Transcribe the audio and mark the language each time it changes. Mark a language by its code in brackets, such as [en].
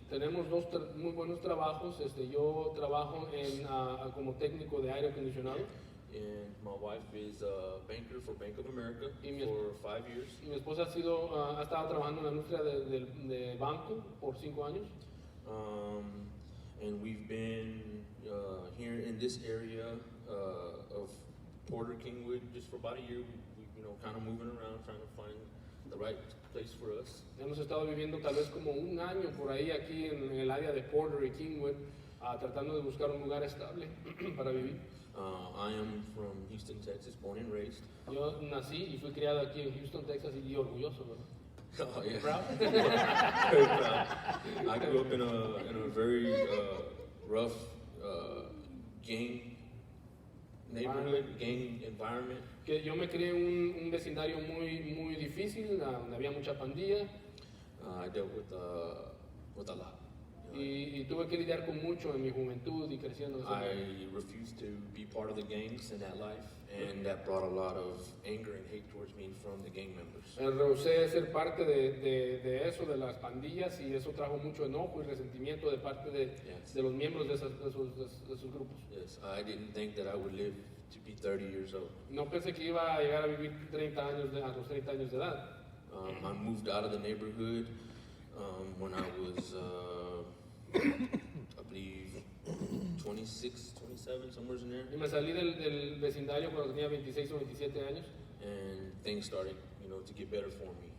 [es] Tenemos dos muy buenos trabajos. Yo trabajo como técnico de aire acondicionado. [en] And my wife is a banker for Bank of America for 5 years. [es] Mi esposa ha estado trabajando en la industria de banco por 5 años. [en] And we've been here in this area of Porter Kingwood just for about a year. We kind of moving around trying to find the right place for us. [es] Hemos estado viviendo tal vez como un año por ahí aquí en el área de Porter y Kingwood, tratando de buscar un lugar estable para vivir. [en] I am from Houston, Texas, born and raised. [es] Yo nací y fui criado aquí en Houston, Texas, y orgulloso, ¿verdad? [en] Oh, yeah. Proud? Very proud. I grew up in a very rough gang neighborhood, gang environment. [es] Que yo me crié en un vecindario muy difícil, donde había mucha pandilla. [en] I dealt with a lot. [es] Y tuve que lidiar con mucho en mi juventud y creciendo. [en] I refused to be part of the gangs in that life, and that brought a lot of anger and hate towards me from the gang members. [es] Rehusé ser parte de eso, de las pandillas, y eso trajo mucho enojo y resentimiento de parte de los miembros de esos grupos. [en] Yes, I didn't think that I would live to be 30 years old. [es] No pensé que iba a llegar a vivir a los 30 años de edad. [en] I moved out of the neighborhood when I was I believe 26, 27, somewhere in there. [es] Y me salí del vecindario cuando tenía 26 o 27 años. [en] And things started, to get better for me.